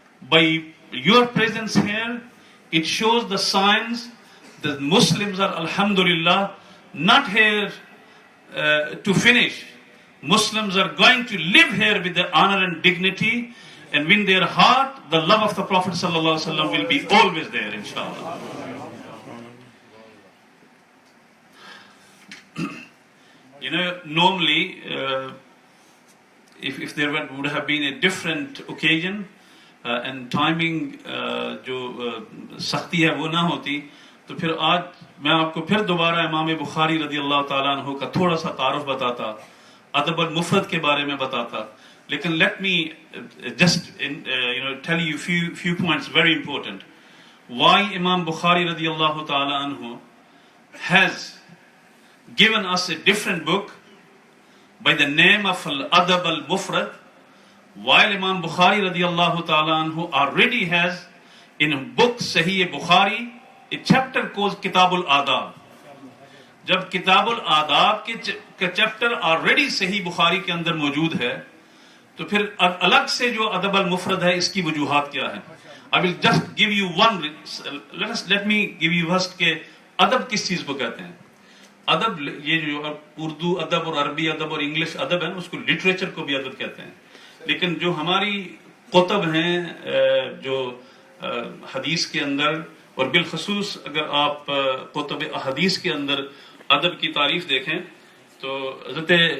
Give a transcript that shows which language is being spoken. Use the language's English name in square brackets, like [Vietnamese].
[English] by your presence here, it shows the signs that Muslims are, alhamdulillah, not here to finish. Muslims are going to live here with their honor and dignity, and in their heart, the love of the Prophet ﷺ will be always there, inshallah. You know, normally, if there would have been a different occasion and timing, [Urdu] جو سختی ہے وہ نہ ہوتی, تو پھر آج میں آپ کو پھر دوبارہ امام بخاری رضی اللہ تعالیٰ عنہ کا تھوڑا سا تعارف بتاتا, ادب المفرد کے بارے میں بتاتا. [English] لیکن let me just tell you few points very important. Why Imam Bukhari رضی اللہ تعالیٰ عنہ has given us a different book by the name of Al-Adab al-Mufrad, while Imam Bukhari radiallahu ta'ala anhu already has in a book Sahih Bukhari a chapter called Kitab al-Adab. [Urdu] جب کتاب الآداب کے chapter already صحیح بخاری کے اندر موجود ہے, تو پھر الگ سے جو ادب المفرد ہے اس کی وجوہات کیا ہیں. [English] I will just give you one, let me give you first [Urdu] کہ ادب کس چیز کو کہتے ہیں. ادب یہ جو اردو ادب اور عربی ادب اور انگلش ادب ہے, اس کو لٹریچر کو بھی ادب کہتے ہیں. لیکن جو ہماری کتب ہیں جو حدیث کے اندر, اور بالخصوص اگر آپ کتب احادیث کے اندر ادب کی تعریف دیکھیں, تو حضرت